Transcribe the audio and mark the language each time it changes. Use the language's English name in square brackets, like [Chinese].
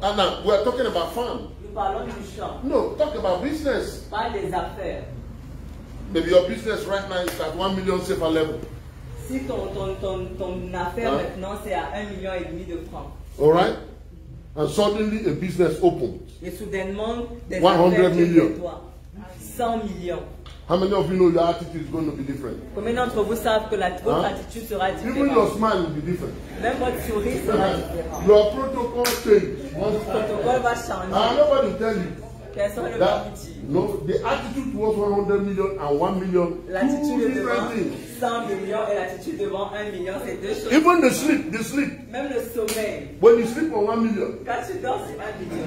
[English] And now we're talking about farm. [French] Nous parlons du champ, [English] No, talk about business. [French] pas des affaires. [English] Maybe your business right now is at 1 million safer level. [French] Si ton affaire maintenant c'est à 1,5 million de francs, [English] All right? And suddenly a business opens. [French] et soudainement des 100 affaires viennent de toi, 100 millions. [English] How many of you know your attitude is going to be different? [French] Combien d'entre vous savent que votre attitude sera [English] Even your [French] différente? [English] smile will be different. [French] Même votre sourire sera différent. [English] Your protocol change. [French] Le protocole va changer. [English] Nobody will tell you [French] Personne ne va [English] that. [French] vous dire. [English] No, the attitude towards 100 million and 1 million, two [French] L'attitude devant [English] different things. [French] 100 millions et l'attitude devant 1 million, c'est deux choses. [English] Even the sleep. [French] Même le sommeil. [English] When you sleep on 1 million, [French] Quand tu dors sur 1 million,